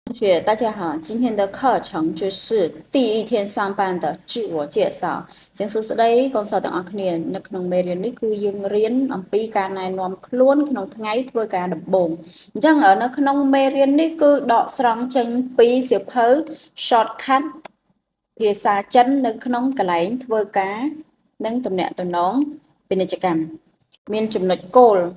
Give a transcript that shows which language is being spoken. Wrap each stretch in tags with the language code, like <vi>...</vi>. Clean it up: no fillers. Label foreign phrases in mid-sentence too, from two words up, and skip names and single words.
<zh>同学，大家好，今天的课程就是第一天上班的自我介绍。</zh> <km>ជាងសួស្តីកូនសិស្សទាំងអស់គ្នានៅក្នុងមេរៀននេះគឺយើងរៀនអំពីការណែនាំខ្លួនក្នុងថ្ងៃធ្វើការដំបូងអញ្ចឹងនៅក្នុងមេរៀននេះគឺដកស្រង់ចេញពីសៀវភៅ shortcut ភាសាចិននៅក្នុងកន្លែងធ្វើការនិងទំនាក់ទំនងពាណិជ្ជកម្មមានចំណុចគោល</km>